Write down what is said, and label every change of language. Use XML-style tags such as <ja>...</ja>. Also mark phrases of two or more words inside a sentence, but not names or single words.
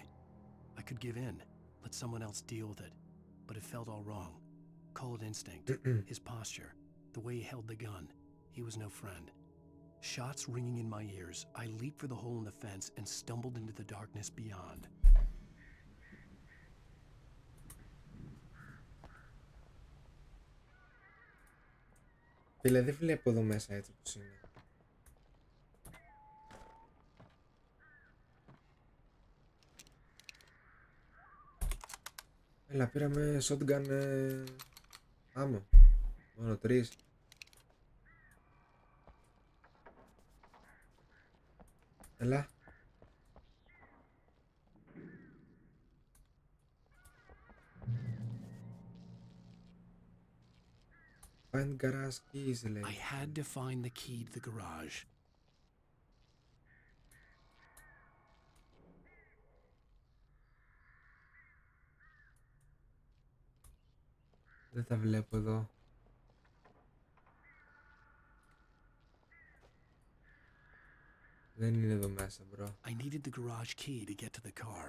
<en>I could give in, let someone else deal with it, but it felt all wrong. Call it instinct, his posture, the way he held the gun. He was no friend. Shots ringing in my ears, I leaped for the hole in the fence and stumbled into the darkness beyond.</en> <el>Φίλε, δεν βλέπω εδώ μέσα έτσι πως είναι. Έλα, πήραμε</el> <en>shotgun ammo.</en> <el>Μόνο 3. Έλα.</el> <en>Find garage keys, λέει. I had to find the key to the garage.</en> <el>Δεν τα βλέπω εδώ. Δεν είναι εδώ μέσα, bro.</el> <en>I needed the garage key to get to the car.</en>